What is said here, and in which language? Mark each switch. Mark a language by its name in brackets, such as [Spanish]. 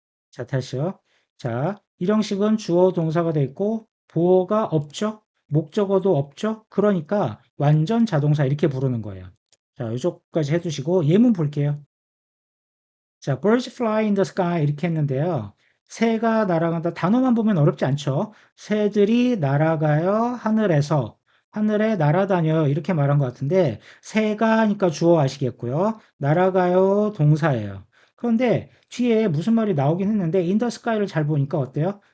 [Korean] 자, 다시요. 자, 일형식은 주어 동사가 되어 있고 보어가 없죠? 목적어도 없죠? 그러니까 완전 자동사 이렇게 부르는 거예요. 자, 이쪽까지 해두시고 예문 볼게요. [English] 자, birds fly in the sky [Korean] 이렇게 했는데요. 새가 날아간다. 단어만 보면 어렵지 않죠? 새들이 날아가요. 하늘에서. 하늘에 날아다녀요. 이렇게 말한 것 같은데 새가니까 주어 아시겠고요. 날아가요. 동사예요. 그런데 뒤에 무슨 말이 나오긴 했는데 [English] in the sky [Korean] 를 잘 보니까 어때요?